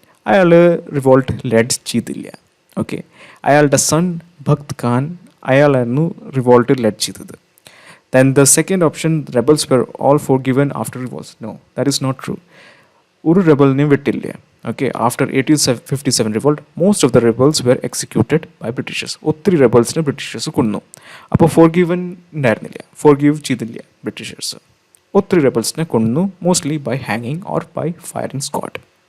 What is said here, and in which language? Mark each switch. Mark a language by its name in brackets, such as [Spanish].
[Malayalam] അയാൾ revolt lead ചെയ്തില്ല. Okay, അയാളുടെ sun Bakht Khan അയാളായിരുന്നു revolt lead ചെയ്തത്. [English] Then the second option, rebels were all forgiven after revolts. No, that is not true. [Malayalam] ഒരു റെബലിനെയും വിട്ടില്ല. [English] Okay, after 1857 revolt most of the rebels were executed by Britishers. [Malayalam] ഒത്തിരി റെബൽസിനെ Britishers കൊന്നു. അപ്പോൾ ഫോർഗിവൻ ഉണ്ടായിരുന്നില്ല, forgive ചെയ്തില്ല Britishers. ഒത്തിരി റെബൽസിനെ കൊന്നു, [English] Mostly by ഹാങ്ങിങ് or by firing squad.